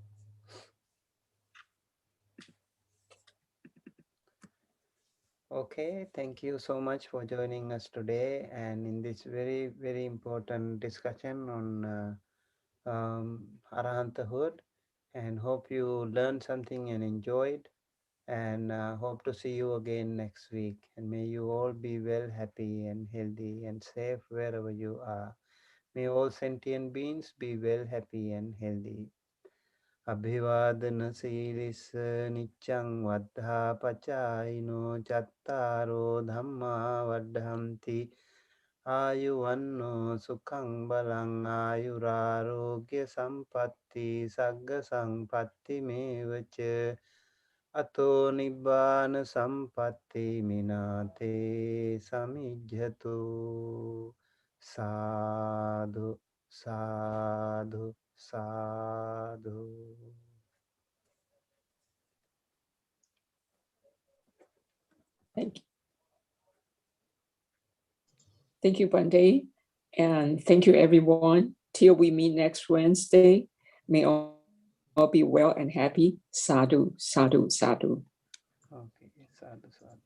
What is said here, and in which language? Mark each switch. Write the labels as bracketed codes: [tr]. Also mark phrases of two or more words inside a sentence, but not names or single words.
[en] Okay, thank you so much for joining us today and in this very, very important discussion on Arahanthood, and hope you learned something and enjoyed, and hope to see you again next week. And may you all be well, happy and healthy and safe wherever you are. May all sentient beings be well, happy and healthy. [pi] Abhivadana Siris Nichang Vaddha Pachaino Chattaro Dhamma Vaddhamti Ayuvanno Sukhang Balang Ayurarogya Sampatti Sagga Sampatti Mevacha Ato Nibbana Sampatti Minate Samijjatu. Sadhu, sadhu, sadhu. [en] Thank you, Bande. And thank you, everyone. Till we meet next Wednesday, may all be well and happy. [pi] Sadhu, sadhu, sadhu. Okay, sadhu, sadhu.